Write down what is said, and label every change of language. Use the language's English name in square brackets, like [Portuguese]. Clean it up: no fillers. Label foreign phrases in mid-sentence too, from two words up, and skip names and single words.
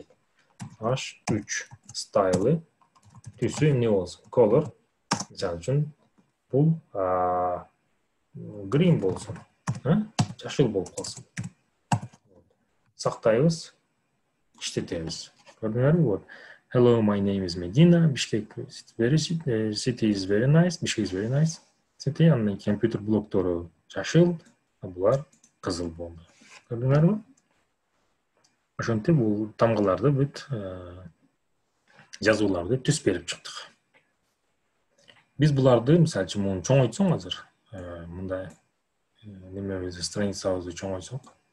[Kyrgyz] H3 стайлы түсү эмне болсун? Color. Мисалы үчүн бул green болсун. Жашыл болуп калсын. Сактайбыз, иштетебиз. Көрдүңөрбү? Вот. [English] Hello, my name is Medina. Bishkek city is very nice. Bishkek is very nice. City, [Kyrgyz] андан компьютер блоктору жашыл, булар кызыл болду. Көрдүңөрбү? Ошентип бул тамгаларды бүт жазууларды түс берип чыктык. Биз буларды, мисалы үчүн, муну чоңойтсоң азыр, мындай немебизди страницабызды чоңойтсок.